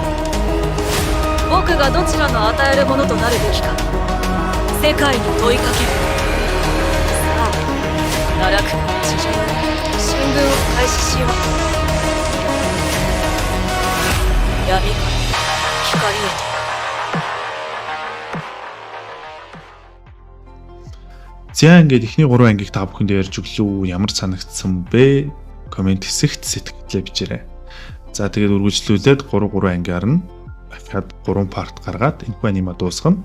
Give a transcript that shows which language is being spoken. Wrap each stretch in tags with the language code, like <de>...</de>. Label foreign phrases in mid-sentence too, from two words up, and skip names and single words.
<ja>僕がどちらの与えるものとなるべきか、世界に問いかける。さあ、奈落の地上進軍を開始しよう。闇から光へ。</ja> <mn>За ингээд эхний 3 ангиг та бүхэнд ярьж өглөө. Ямар санагдсан бэ? Комент хэсэгт сэтгэлээ бичээрэй. За тэгээд үргэлжлүүлээд 3 ангиар нь дахиад 3 парт гаргаад энэхүү анима дуусгана.</mn>